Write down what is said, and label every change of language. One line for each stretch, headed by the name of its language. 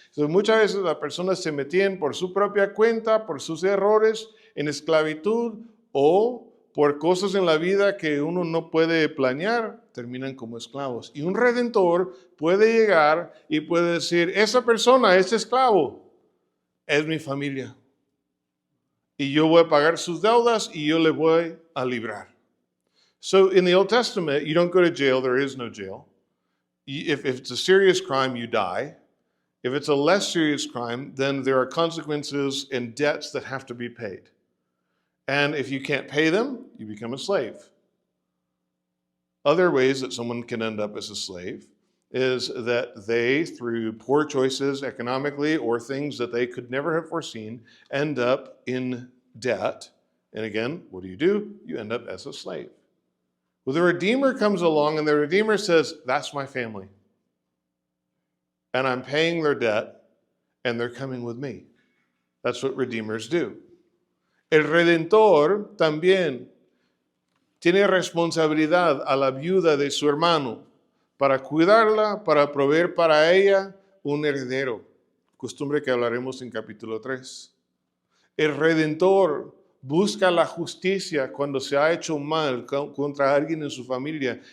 Spanish: Entonces, muchas veces las personas se metían por su propia cuenta, por sus errores, en esclavitud o por cosas en la vida que uno no puede planear, terminan como esclavos. Y un redentor puede llegar y puede decir, esa persona, ese esclavo, es mi familia. Y yo voy a pagar sus deudas y yo le voy a librar.
English: So in the Old Testament, you don't go to jail. There is no jail. If it's a serious crime, you die. If it's a less serious crime, then there are consequences and debts that have to be paid. And if you can't pay them, you become a slave. Other ways that someone can end up as a slave is that they, through poor choices economically or things that they could never have foreseen, end up in debt. And again, what do? You end up as a slave. Well, the Redeemer comes along and the Redeemer says, that's my family. And I'm paying their debt and they're coming with me. That's what Redeemers do.
Spanish: El Redentor también tiene responsabilidad a la viuda de su hermano para cuidarla, para proveer para ella un heredero. Costumbre que hablaremos en capítulo 3. El Redentor busca la justicia cuando se ha hecho mal contra alguien en su familia.